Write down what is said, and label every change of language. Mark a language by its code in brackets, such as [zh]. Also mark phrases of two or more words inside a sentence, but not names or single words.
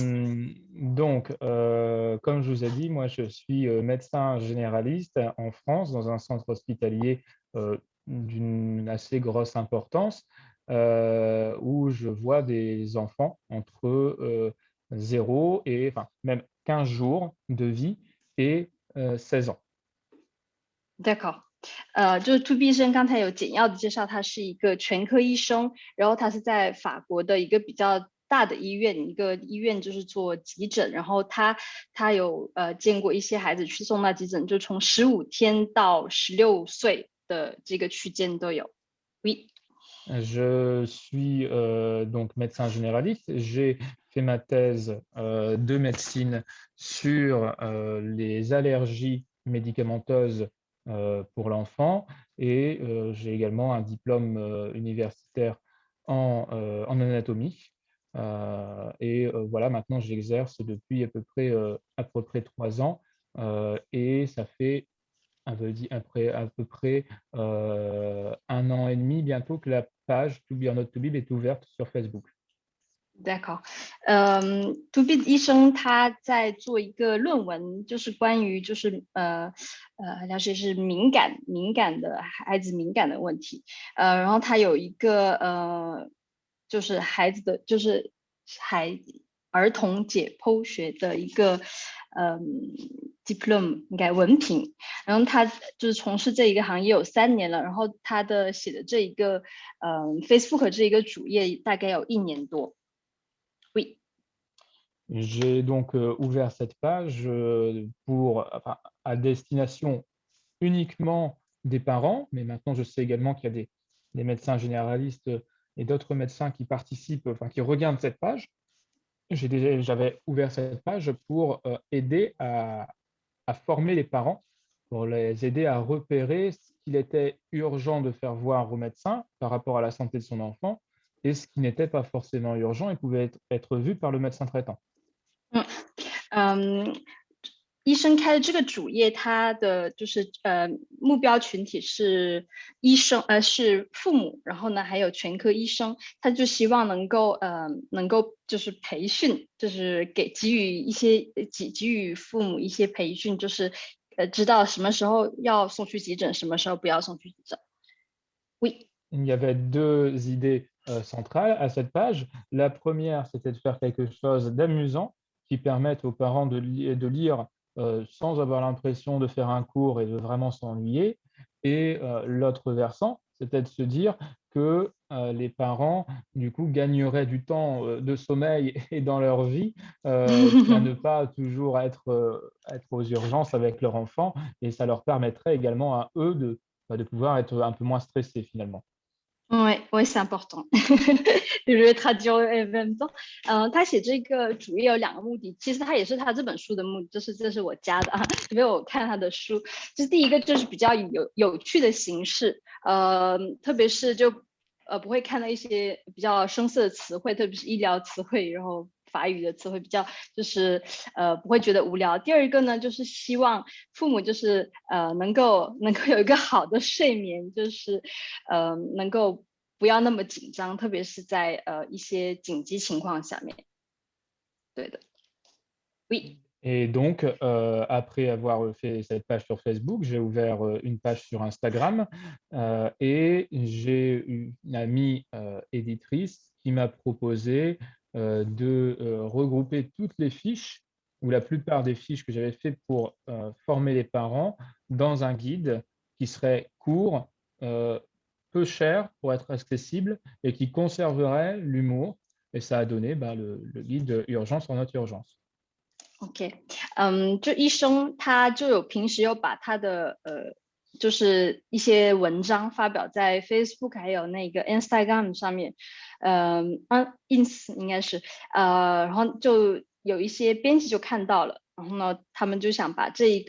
[fr] Donc, comme je vous ai dit, moi, je suis médecin généraliste en France dans un centre hospitalier d'une assez grosse importance où je vois des enfants entre 0 et enfin, même 15 jours de vie et 16 ans. D'accord. [zh] 就是 Toubib 医生刚才有简要的介绍，他是一个全科医生，然后他是在法国的一个比较大的医院，一个医院就是做急诊，然后他有见过一些孩子去送到急诊，就从15天到16岁的这个区间都有。Oui. [fr] Je suis donc médecin généraliste. J'ai fait ma thèse de médecine sur les allergies médicamenteuses pour l'enfant et j'ai également un diplôme universitaire en anatomie. Et voilà, maintenant j'exerce depuis à peu près 3 ans et ça fait à peu près 1 an et demi bientôt que la page Toubib Not Toubib est ouverte sur Facebook. [zh] D'accord. Toubib 医生他在做一个论文，就是关于就是了解是敏感的孩子敏感的问题，然后他有一个就是孩子的就是儿童解剖学的一个 diploma 应该文凭，然后他就是从事这一个行业有3年了，然后他的写的这一个Facebook 这一个主页大概有1年多。Oui. [fr] J'ai donc ouvert cette page à destination uniquement des parents, mais maintenant je sais également qu'il y a des médecins généralistes et d'autres médecins qui participent, enfin qui regardent cette page. J'avais ouvert cette page pour aider à former les parents, pour les aider à repérer ce qu'il était urgent de faire voir au médecin par rapport à la santé de son enfant et ce qui n'était pas forcément urgent et pouvait être vu par le médecin traitant. [zh] 医生开的这个主页，他的就是目标群体是医生，是父母，然后呢还有全科医生，他就希望能够就是培训，就是给予父母一些培训，就是知道什么时候要送去急诊，什么时候不要送去急诊。Oui. [fr] il y avait deux idées centrales à cette page. La première, c'était de faire quelque chose d'amusant qui permette aux parents de lire sans avoir l'impression de faire un cours et de vraiment s'ennuyer. Et l'autre versant, c'était de se dire que les parents, du coup, gagneraient du temps de sommeil et dans leur vie à ne pas toujours être aux urgences avec leur enfant. Et ça leur permettrait également à eux de pouvoir être un peu moins stressés finalement. [zh] 对，我也是 important，就是他就 [fr] en même temps， [zh] 他写这个主页有两个目的，其实他也是他这本书的目的，这是我加的啊，因为我看他的书，就是第一个就是比较有趣的形式，特别是就不会看到一些比较生涩的词汇，特别是医疗词汇，然后法语的词汇比较就是不会觉得无聊。第二个呢，就是希望父母就是能够有一个好的睡眠，就是能够不要那么紧张，特别是在一些紧急情况下面。对的 ，oui。 [fr] Et donc, après avoir fait cette page sur Facebook, j'ai ouvert une page sur Instagram et j'ai une amie éditrice qui m'a proposé de regrouper toutes les fiches ou la plupart des fiches que j'avais faites pour former les parents dans un guide qui serait court, peu cher pour être accessible et qui conserverait l'humour. Et ça a donné le guide Urgence en note urgence. [zh] OK，就医生他就平时有把他的就是一些文章发表在 Facebook 还有那个 Instagram 上面，ins 应该是，然后就有一些编辑就看到了，然后呢，他们就想把